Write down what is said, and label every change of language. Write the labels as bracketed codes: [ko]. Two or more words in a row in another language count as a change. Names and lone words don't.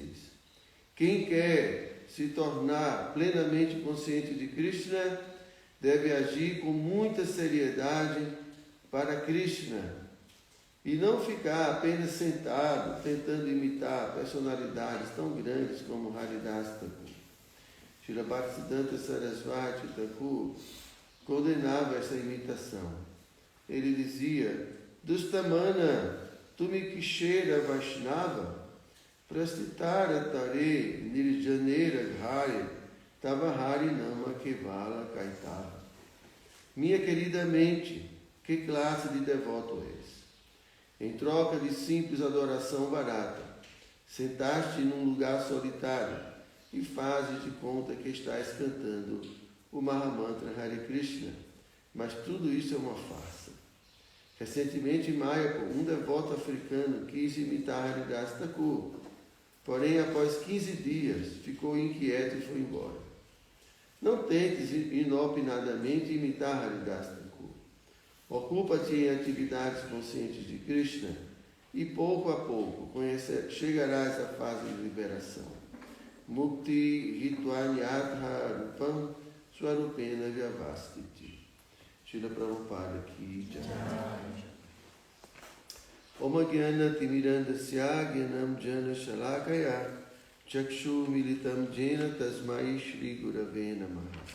[pt] Quem quer se tornar plenamente consciente de Krishna deve agir com muita seriedade para Krishna e não ficar apenas sentado tentando imitar personalidades tão grandes como Haridas Thakur. Srila Bhaktisiddhanta Sarasvati Thakur condenava essa imitação. Ele dizia: [bn] দুষ্ট মন তুমি কিসের বৈষ্ণব প্রতিষ্ঠার তরে নির্জনের ঘরে তব হরিনাম কেবল কৈতব. [pt] Minha querida mente, que classe de devoto és? Em troca de simples adoração barata, sentaste num lugar solitário e fazes de conta que estás cantando o Mahamantra Hare Krishna, mas tudo isso é uma farsa. Recentemente, em Mayapur, um devoto africano quis imitar Haridas Thakur, porém, após 15 dias, ficou inquieto e foi embora. Não tentes inopinadamente imitar Haridas Thakur. Ocupa-te em atividades conscientes de Krishna e, pouco a pouco, chegarás à fase de liberação. [sa] मुक्तिर्हित्वान्यथा रूपं स्वरूपेण व्यवस्थितिः. [bn] শ্রীল প্রভুপাদ কি জয়. [sa] ॐ अज्ञानतिमिरान्धस्य ज्ञानाञ्जनशलाकया चक्षुरुन्मीलितं येन तस्मै श्रीगुरवे नमः.